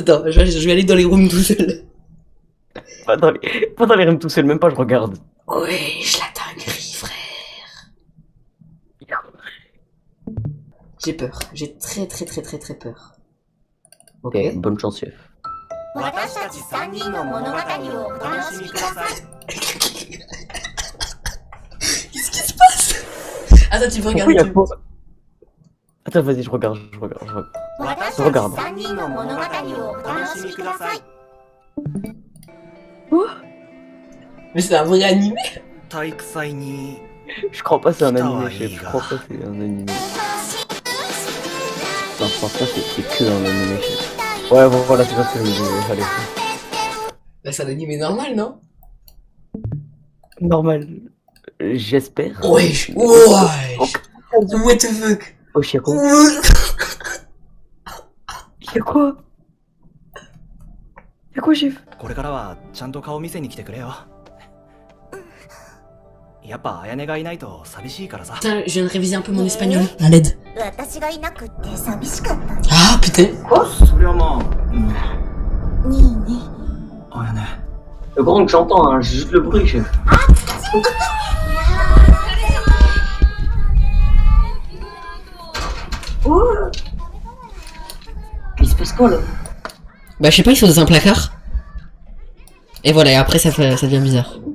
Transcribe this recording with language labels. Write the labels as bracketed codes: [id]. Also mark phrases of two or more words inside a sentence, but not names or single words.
[fr] là je vais aller dans les rooms tout seul. Pas dans les rooms tout seul, même pas je regarde. Ouais, je la dinguerie, frère. J'ai peur. J'ai très peur. Ok, bonne chance, chef. [ja] 私たち3人の物語をお楽しみください。 [fr] Qu'est-ce qui se passe? Attends, tu peux Pourquoi y a regarder. pas... Attends, vas-y, je regarde. [ja] 私たち3人の物語をお楽しみください。 [fr] Mais c'est un vrai animé. [ja] 体育祭に [fr] Je crois pas que c'est un Putain, animé, chef. il Je va. crois pas que c'est un animé. Non, je pense pas que c'est que un animé, chef. Ouais, bon, voilà, c'est pas ce que je me disais. Allez. Bah, c'est un animé normal, non? Normal. J'espère. Wesh. [en] What the fuck? [fr] Oh, Chiako. Y'a quoi? Y'a quoi, chef? [ja] これからはちゃんと顔見せに来てくれよ。やっぱ綾音がいないと寂しいからさ。 [fr] Putain, je viens de réviser un peu mon espagnol. À l'aide. [ja] 私がいなくって寂しかった。 [fr] Ah, putain. [ja] そりゃまあ、いいね。綾音。 [fr] Le grand que j'entends, hein, j'ai juste le bruit, chef. Il se passe quoi, là? Bah, je sais pas, ils sont dans un placard. Et voilà, et après ça devient bizarre.